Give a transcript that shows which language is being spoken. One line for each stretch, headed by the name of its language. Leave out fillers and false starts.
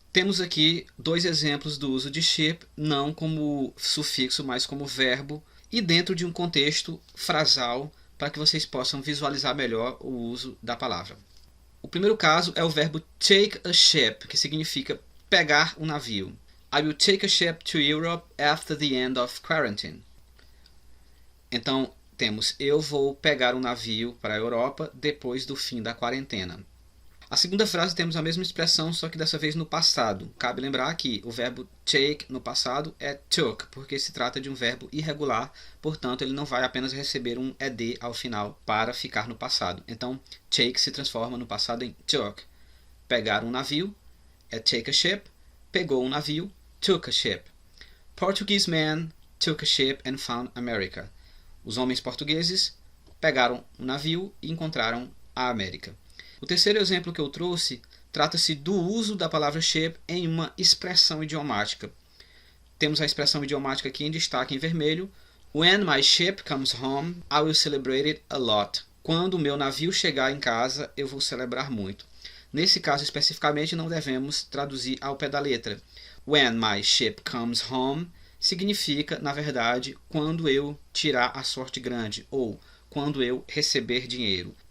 Portuguese: Temos aqui dois exemplos do uso de ship, não como sufixo, mas como verbo, e dentro de um contexto frasal, para que vocês possam visualizar melhor o uso da palavra. O primeiro caso é o verbo take a ship, que significa pegar um navio.
English: I will take a ship to Europe after the end of quarantine.
Portuguese: Então, temos eu vou pegar um navio para a Europa depois do fim da quarentena. A segunda frase temos a mesma expressão, só que dessa vez no passado. Cabe lembrar que o verbo take no passado é took, porque se trata de um verbo irregular, portanto ele não vai apenas receber um ed ao final para ficar no passado. Então, take se transforma no passado em took. Pegar um navio é take a ship, pegou um navio, took a ship.
English: Portuguese men took a ship and found America.
Portuguese: Os homens portugueses pegaram um navio e encontraram a América. O terceiro exemplo que eu trouxe trata-se do uso da palavra ship em uma expressão idiomática. Temos a expressão idiomática aqui em destaque em vermelho.
English: When my ship comes home, I will celebrate it a lot.
Portuguese: Quando o meu navio chegar em casa, eu vou celebrar muito. Nesse caso especificamente, não devemos traduzir ao pé da letra.
English: When my ship comes home
Portuguese: significa, na verdade, quando eu tirar a sorte grande ou quando eu receber dinheiro.